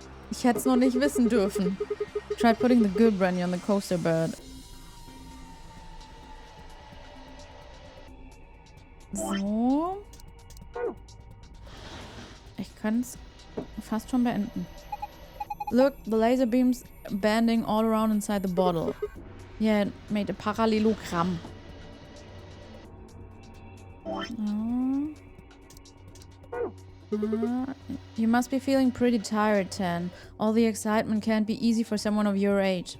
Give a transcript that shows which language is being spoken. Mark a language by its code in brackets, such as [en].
[de] Ich hätte es noch nicht wissen dürfen. [en] Try putting the good brandy on the coaster bed. [de] So. Ich kann es fast schon beenden. [en] Look, the laser beams bending all around inside the bottle. Yeah, it made a parallelogram. You must be feeling pretty tired, Ten. All the excitement can't be easy for someone of your age.